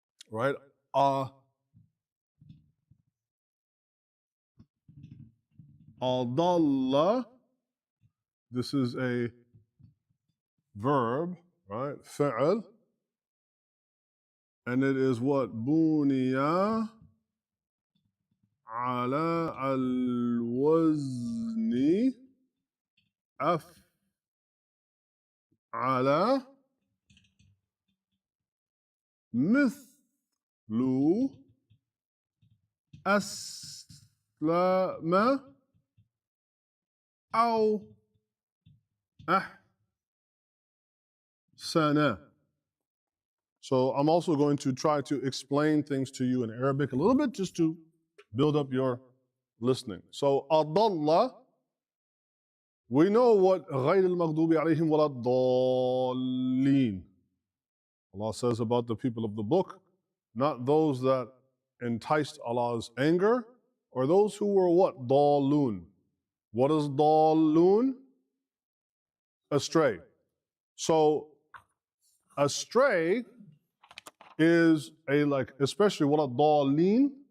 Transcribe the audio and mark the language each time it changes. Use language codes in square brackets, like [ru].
[en] Right? أَضَلَّ, this is a verb, right? [ar] فعل. [en] And it is what? [ar] بُنِيَ على الوزن أفعل مثل أسلم أو أحسن. [en] So I'm also going to try to explain things to you in Arabic a little bit just to build up your listening. So أضل, we know what [ar] غير المغضوب عليهم ولا الضالين. [en] Allah says about the people of the book, not those that enticed Allah's anger, or those who were what? [ar] ضالون. [en] What is ضالون? Astray. So astray is a, like, especially what الضالين.